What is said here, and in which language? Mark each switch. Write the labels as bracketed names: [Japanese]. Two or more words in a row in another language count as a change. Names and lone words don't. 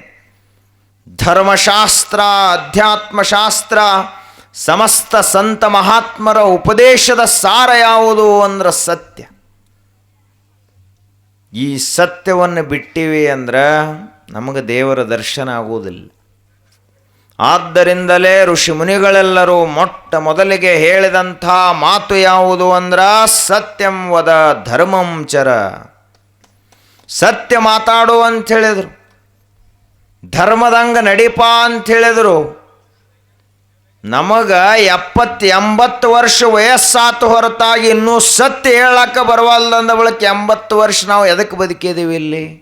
[Kannada] ಧರ್ಮಶಾಸ್ತ್ರ, ಅಧ್ಯಾತ್ಮಶಾಸ್ತ್ರ, ಸಮಸ್ತ ಸಂತ ಮಹಾತ್ಮರ ಉಪದೇಶದ ಸಾರ ಯಾವುದು ಅಂದ್ರೆ ಸತ್ಯ. ಈ ಸತ್ಯವನ್ನು ಬಿಟ್ಟಿವಿ ಅಂದ್ರೆ ನಮಗೆ ದೇವರ ದರ್ಶನ ಆಗುವುದಿಲ್ಲ. ಆದ್ದರಿಂದಲೇ ಋಷಿ ಮುನಿಗಳೆಲ್ಲರೂ ಮೊಟ್ಟ ಮೊದಲಿಗೆ ಹೇಳಿದಂಥ ಮಾತು ಯಾವುದು ಅಂದ್ರೆ [Sanskrit] ಸತ್ಯಂ ವದ ಧರ್ಮಂ ಚರ. [Kannada] ಸತ್ಯ ಮಾತಾಡು ಅಂತ ಹೇಳಿದರು, ಧರ್ಮದಂಗ ನಡೀಪ ಅಂತ ಹೇಳಿದರು. ನಮಗೆ 70-80 ವರ್ಷ ವಯಸ್ಸಾತು ಹೊರತಾಗಿ ಇನ್ನೂ ಸತ್ಯ ಹೇಳಕ್ಕೆ ಬರವಲ್ದಂದ ಬಳಿಕ 80 ವರ್ಷ ನಾವು ಎದಕ್ಕೆ ಬದುಕಿದ್ದೀವಿ ಇಲ್ಲಿ?